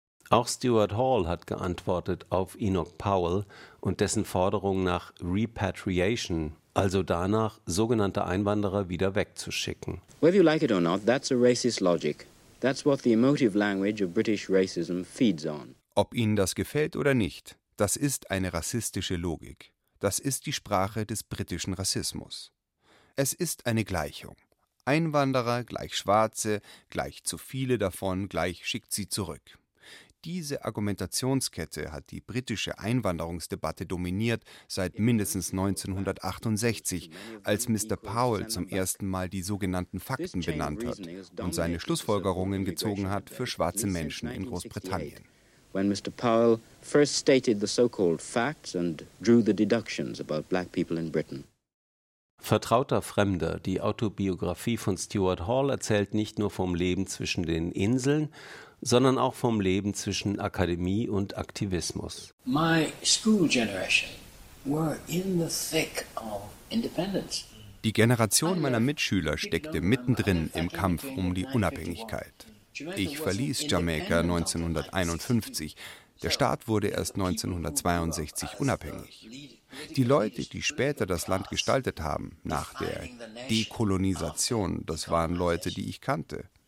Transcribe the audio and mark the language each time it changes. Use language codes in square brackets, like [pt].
[de] Auch Stuart Hall hat geantwortet auf Enoch Powell und dessen Forderung nach Repatriation, also danach, sogenannte Einwanderer wieder wegzuschicken. [en] Whether you like it or not, that's a racist logic. That's what the emotive language of British racism feeds on. [de] Ob Ihnen das gefällt oder nicht, das ist eine rassistische Logik. Das ist die Sprache des britischen Rassismus. Es ist eine Gleichung. Einwanderer gleich Schwarze, gleich zu viele davon, gleich schickt sie zurück. Diese Argumentationskette hat die britische Einwanderungsdebatte dominiert seit mindestens 1968, als Mr. Powell zum ersten Mal die sogenannten Fakten benannt hat und seine Schlussfolgerungen gezogen hat für schwarze Menschen in Großbritannien. [en] When Mr. Powell first stated the so-called facts and drew the deductions about black people in Britain. [de] Vertrauter Fremder, die Autobiografie von Stuart Hall erzählt nicht nur vom Leben zwischen den Inseln, sondern auch vom Leben zwischen Akademie und Aktivismus. [en] My school generation were in the thick of independence. [de] Die Generation meiner Mitschüler steckte mittendrin im Kampf um die Unabhängigkeit. Ich verließ Jamaika 1951. Der Staat wurde erst 1962 unabhängig. Die Leute, die später das Land gestaltet haben, nach der Dekolonisation, das waren Leute, die ich kannte.